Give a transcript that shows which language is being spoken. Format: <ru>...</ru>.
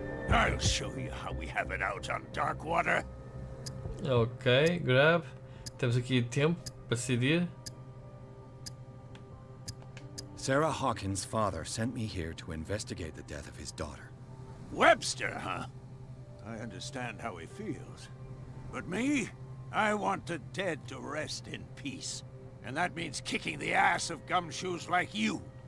<en>I'll show you how we have it out on dark water. Ok, grab.</en> <pt>Temos aqui tempo para decidir.</pt> <en>Sarah Hawkins' father sent me here to investigate the death of his daughter. Webster, huh? I understand how he feels. But me? I want the dead to rest in peace. And that means kicking the ass of gumshoes like you.</en>